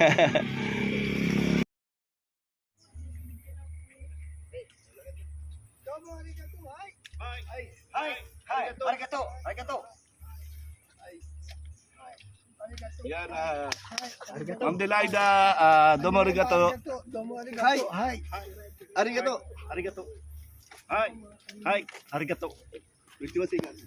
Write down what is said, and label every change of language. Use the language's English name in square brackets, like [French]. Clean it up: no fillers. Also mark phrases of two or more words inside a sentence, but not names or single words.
[Filipino] Yan, Ma'am Delaida, [Japanese] どうも ありがとう. はい。はい。ありがとう。ありがとう. はい。はい。ありがとう. [Filipino] Gusto mo siya?